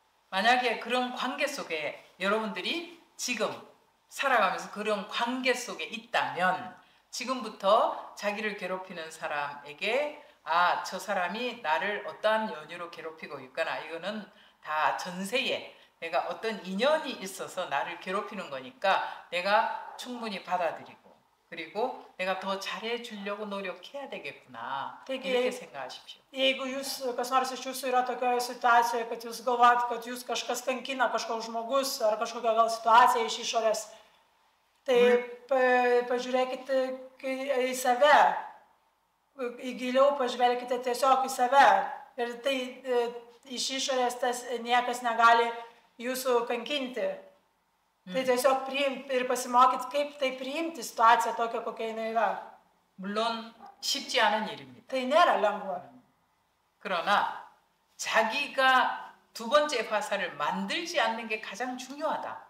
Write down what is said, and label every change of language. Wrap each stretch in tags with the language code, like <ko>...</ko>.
<ko>만약에 그런 관계 속에 여러분들이 지금 살아가면서 그런 관계 속에 있다면 지금부터 자기를 괴롭히는 사람에게 아, 저 사람이 나를 어떠한 연유로 괴롭히고 있거나 이거는 다 전세에 내가 어떤 인연이 있어서 나를 괴롭히는 거니까 내가 충분히 받아들이고 그리고 내가 더 잘해주려고 노력해야 되겠구나 이렇게 생각하십시오.</ko> <lt>Jeigu kas nors iš jūsų yra tokioje situacijoje, kad jūs galvojat, kad jūs kažkas kankina, kažkoks žmogus ar kažkokia gal situacija iš išorės, tai pažiūrėkite į save, giliau pažvelkite tiesiog į save ir tai iš išorės tas niekas negali jūsų kankinti. Tai tiesiog priimti ir pasimokyti, kaip tai priimti situaciją tokią, kokia jinai yra.</lt> <ko>물론 쉽지 않은 일입니다.</ko> <lt>Tai nėra lengva.</lt> <ko>그러나 자기가 두 번째 화살을 만들지 않는 게 가장 중요하다.</ko>